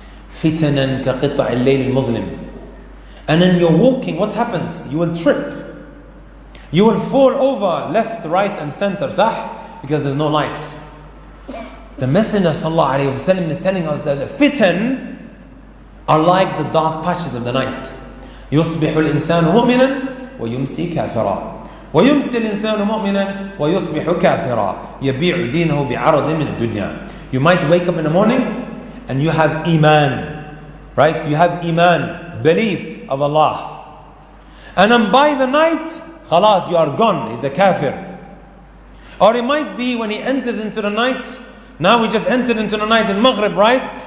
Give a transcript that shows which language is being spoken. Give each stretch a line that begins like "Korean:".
Arabic: Fitanan ka qita' al-layl al-muzlim.
English: And then you're walking, what happens? You will trip. You will fall over left, right and center, sah? Because there's no light. The Messenger sallallahu alayhi wa sallam is telling us that the fitan are like the dark patches of the night.
Arabic: يصبح الإنسان مؤمنا ويمسي كافرا. ويمسي الإنسان مؤمنا ويصبح كافرا يبيع دينه بعرض من الدنيا.
English: You might wake up in the morning and you have iman, right? You have iman, belief of Allah. And then by the night, khalas, you are gone. He's a kafir. Or it might be when he enters into the night. Now we just entered into the night in Maghrib, right?